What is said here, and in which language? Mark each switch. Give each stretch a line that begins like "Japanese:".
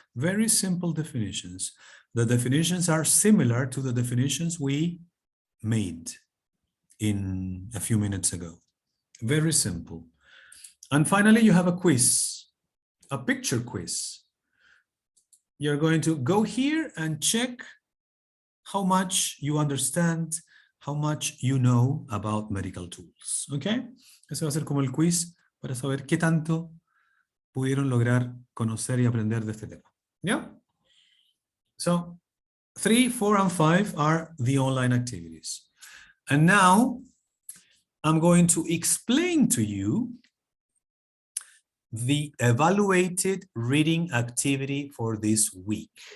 English: Very simple definitions. The definitions are similar to the definitions we made in a few minutes ago. Very simple. And finally, you have a quiz, a picture quiz. You're going to go here and check how much you understand, how much you know about medical tools. Okay?
Spanish: Ese va a ser como el quiz para saber qué tanto pudieron lograr conocer y aprender de este tema.
English: Yeah? So 3, 4, and 5 are the online activities. And now I'm going to explain to you the evaluated reading activity for this week.